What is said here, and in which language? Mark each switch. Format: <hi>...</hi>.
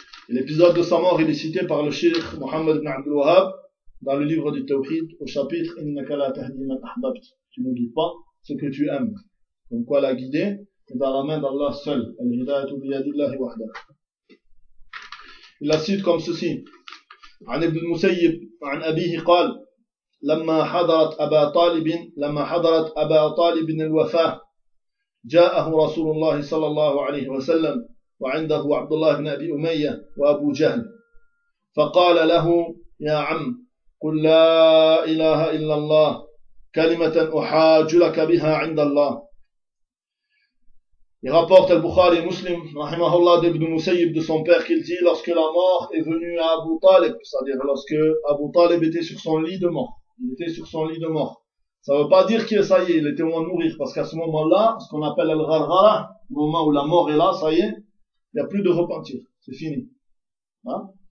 <fr>Et l'épisode de sa mort, il est cité par le Sheikh Mohammed ibn Abdul Wahhab dans le livre du Tawhid, au chapitre</fr> <ar>Innaka la tahdi man ahbabt.</ar> <fr>Tu ne guides pas ce que tu aimes. Donc, quoi la guider? C'est dans la main d'Allah seul.</fr> <ar>Al-hidayatu bi yadillahi wahda.</ar> <fr>Il la cite comme ceci.</fr> <ar>An ibn Musayyib, an abihi qal, لما حضرت أبا طالب الوفاة جاءه رسول الله صلى الله عليه وسلم وعنده عبد الله بن أبي أمية وأبو جهل فقال له يا عم قل لا إله إلا الله كلمة أحاج لك بها عند الله.</ar> <fr>Il rapporte Al-Bukhari Muslim, rahimahullah, d'Ibn Musayyib, de son père, qu'il dit, lorsque la mort est venue à Abu Talib, c'est-à-dire lorsque Abu Talib était sur son lit de mort, il était sur son lit de mort. Ça ne veut pas dire que ça y est, il était au moins mourir. Parce qu'à ce moment-là, ce qu'on appelle al-ghar-ghara, le moment où la mort est là, ça y est, il n'y a plus de repentir. C'est fini. Hein?</fr>